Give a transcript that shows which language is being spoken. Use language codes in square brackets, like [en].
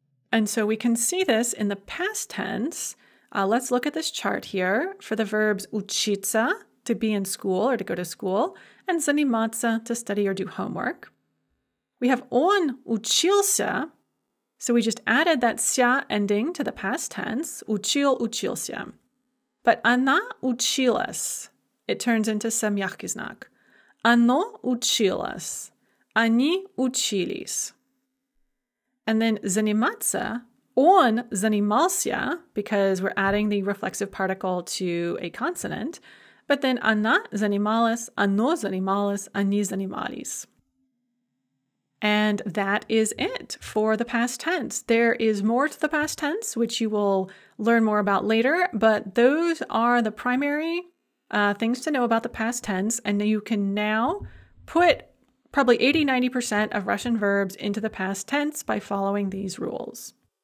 [en] And so we can see this in the past tense. Let's look at this chart here for the verbs учиться, to be in school or to go to school, and заниматься, to study or do homework. We have [ru] он учился, [en] so we just added that ся ending to the past tense, [ru] учил, учился. [en] But [ru] она училась, [en] it turns into [ru] с мягкий знак. Оно училось, они учились. [en] And then [ru] заниматься, он занимался, [en] because we're adding the reflexive particle to a consonant, but then [ru] она занималась, оно занималось, они занимались. [en] And that is it for the past tense. There is more to the past tense, which you will learn more about later, but those are the primary things to know about the past tense, and you can now put probably 80-90% of Russian verbs into the past tense by following these rules.